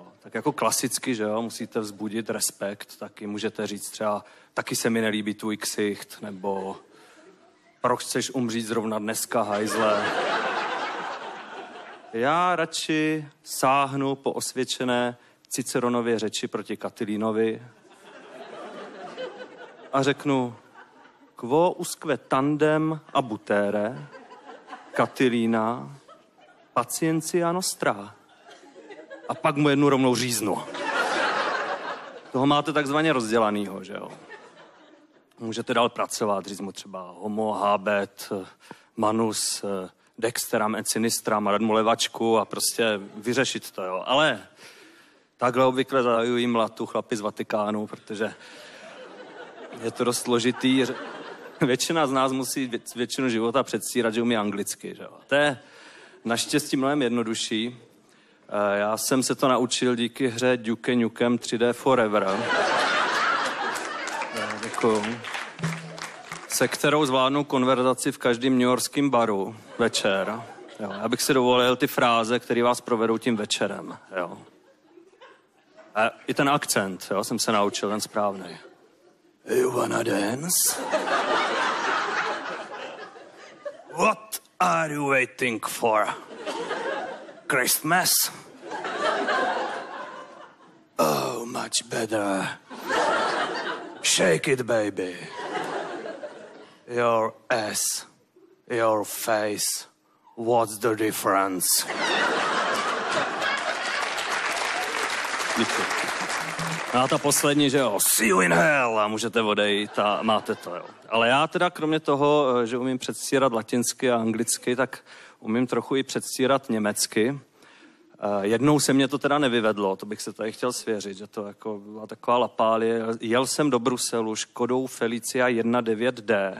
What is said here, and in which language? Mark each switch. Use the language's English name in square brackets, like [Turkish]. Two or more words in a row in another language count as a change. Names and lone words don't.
[Czech] Tak jako klasicky, že jo, musíte vzbudit respekt, taky můžete říct třeba, taky se mi nelíbí tvůj ksicht, nebo proč chceš umřít zrovna dneska, hajzle. Já radši sáhnu po osvědčené Ciceronově řeči proti Katilínovi a řeknu [Latin] quo usque tandem abutere, Katilína, paciencia nostra. [Czech] A pak mu jednu rovnou říznu. Toho máte takzvaně rozdělanýho, že jo. Můžete dál pracovat, říct mu třeba [Latin] homo, habet, manus, dexteram et sinistram [Czech] a dát mu levačku a prostě vyřešit to, jo. Ale takhle obvykle zahajují mlatu chlapi z Vatikánu, protože je to dost složitý. Většina z nás musí většinu života předstírat, že umí anglicky, že jo. To je naštěstí mnohem jednodušší. Já jsem se to naučil díky hře Duke Nukem 3D Forever. Děkuju. Se kterou zvládnu konverzaci v každém newyorském baru večer. Jo, já bych si dovolil ty fráze, které vás provedou tím večerem. Jo. A i ten akcent, jo, jsem se naučil, ten správný. [English] You wanna dance? What are you waiting for? Christmas? much better. Shake it, baby. Your ass, your face, what's the difference? [Czech] A ta poslední, že jo, [English] see you in hell [Czech] a můžete odejít a máte to, jo. Ale já teda kromě toho, že umím předstírat latinsky a anglicky, tak umím trochu i předstírat německy. Jednou se mě to teda nevyvedlo, to bych se tady chtěl svěřit, že to jako byla taková lapálie. Jel jsem do Bruselu Škodou Felicia 19D.